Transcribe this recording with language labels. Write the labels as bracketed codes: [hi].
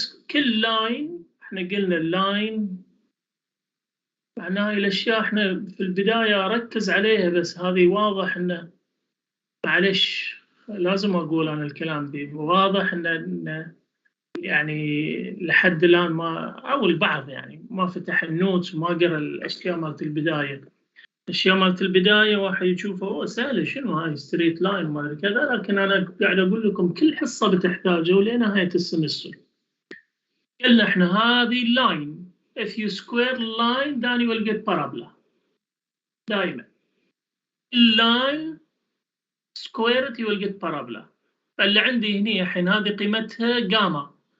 [ar] كل لاين احنا قلنا اللاين معناها الاشياء احنا في البدايه ركز عليها، بس هذه واضح انه معلش لازم اقول انا الكلام دي واضح انه يعني لحد الان ما، او البعض يعني ما فتح النوتس وما قرا الاشياء مالت البدايه. الاشياء مالت البدايه واحد يشوفه اوه سهله شنو هاي ستريت لاين ما كذا، لكن انا قاعد اقول لكم كل حصه بتحتاجه لنهايه السمستر. قلنا احنا هذه اللاين [en] if you square line then you will get parabola [ar] دائما. [en] اللاين square it you will get parabola. [ar] فاللي عندي هنا الحين هذه قيمتها جاما.